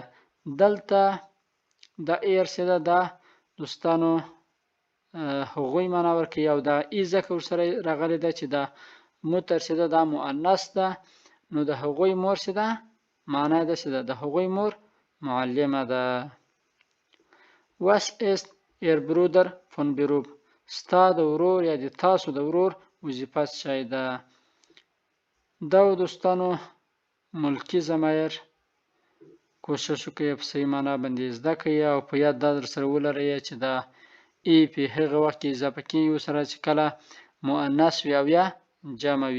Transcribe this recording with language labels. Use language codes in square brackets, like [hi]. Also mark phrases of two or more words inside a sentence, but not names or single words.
[ps] دلته دا ایر څه ده، دا دوستانو هغوی معنا ورکوي او دا ای ځکه ورسره راغلی ده چې دا موتر چې ده دا مؤنث ده نو د هغوی مور چې ده معنا ده چې د هغوی مور معلمه ده. [de] Was ist ihr Bruder von Beruf [ps] ستا د ورور یا د تاسو د ورور وظیفه څه ده. دا دوستانو ملکي ضمایر کوشش وکړئ په صحیح معنا باندې زده کړئ او په یاد دا در سره ولرئ چې دا ای په هغه وخت کې اضافه کېږي ورسره چې کله مؤنث وي او یا جمع وي.